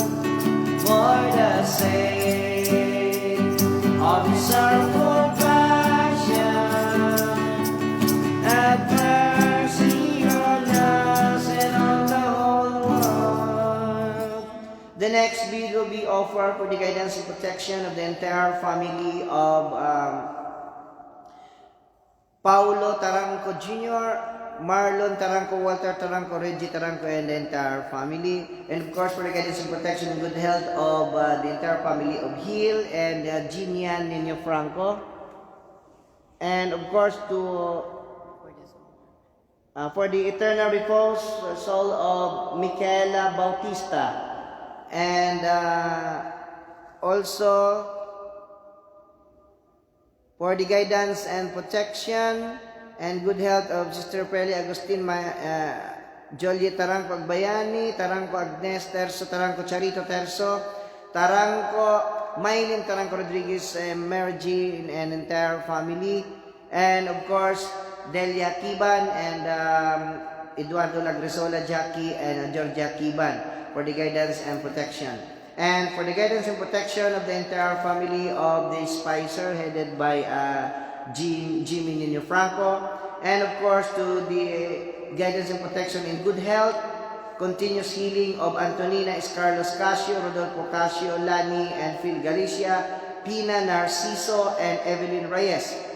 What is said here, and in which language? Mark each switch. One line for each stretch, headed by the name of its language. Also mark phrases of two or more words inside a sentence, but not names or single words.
English: For the sake of His sorrowful passion, have mercy on us and on the whole world. The next bid will be offered for the guidance and protection of the entire family of Paulo Taranco Jr., Marlon Taranco, Walter Taranco, Reggie Taranco, and the entire family. And of course, for the guidance and protection and good health of the entire family of Hill and Ginian Nino Franco. And of course, for the eternal repose soul of Micaela Bautista. And also For the guidance and protection and good health of Sister Preli Agustin Jolie Taranco Agbayani, Taranco Agnes Terso, Taranco Charito Terso, Taranco Maylin Taranco Rodriguez, Mergy and entire family, and of course Delia Kiban and Eduardo Lagresola Jackie and Georgia Kiban for the guidance and protection. And for the guidance and protection of the entire family of the Spicer headed by Jimmy Nino Franco, and of course to the guidance and protection in good health, continuous healing of Antonina Escarlos Casio, Rodolfo Casio, Lani and Phil Galicia, Pina Narciso and Evelyn Reyes.